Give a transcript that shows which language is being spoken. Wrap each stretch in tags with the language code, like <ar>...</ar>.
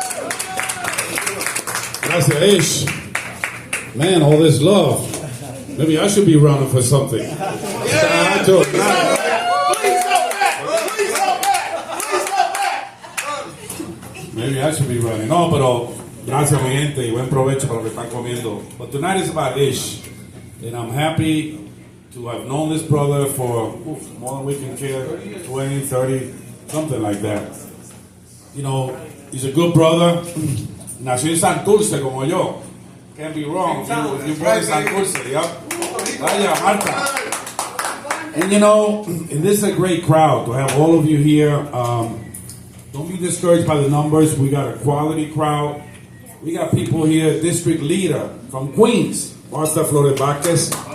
<en>Gracias, Ish. Man, all this love. Maybe I should be running for something. Please don't back. Maybe I should be running.</en> <es>No, pero gracias, mi gente, y buen provecho para lo que están comiendo.</es> <en>But tonight is about Ish. And I'm happy to have known this brother for more than we can care, 20, 30, something like that. You know, he's a good brother.</en> <es>Nació en Santurce como yo.</es> <en>Can't be wrong. If you born in Santurce, yep. Vaya, Marta. And you know, and this is a great crowd to have all of you here. Don't be discouraged by the numbers. We got a quality crowd. We got people here. District leader from Queens, Marta Flores Vázquez.</en>